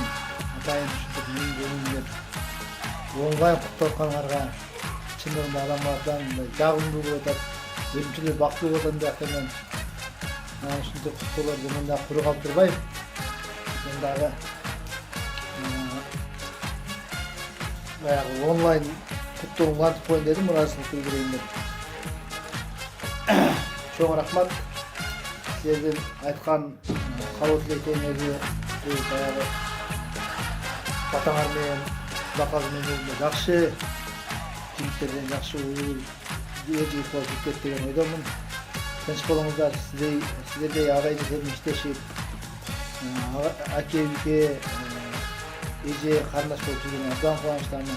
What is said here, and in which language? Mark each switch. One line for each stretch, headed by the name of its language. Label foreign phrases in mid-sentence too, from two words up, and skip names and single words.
Kyrgyz: Атайын ушинтип менин жөнүмдөн онлайн куттук атканыңарга чындыгында адамдардан жагымдуу болуп атат, өзүмчө бактылуу болуп атам деп мен ушинтип куттууларды мында куру калып турбайм. Мен дагы баягы онлайн куттугумду антып коеюн дедим, ыраазычылык билдирейин деп. Чоң рахмат.
Kazakh: Сіздердің айтқан қалау тілектеріңізді баяғы батаңармен, бақалымен жақсы жігіттерден жақсы жігіт болып кетті деген ойдамын. Тыныш болыңыздар, сіздердей ағайын сермештешіп, әке-үйге, еже қарындаш болып жүрген абдан қуаныштамын.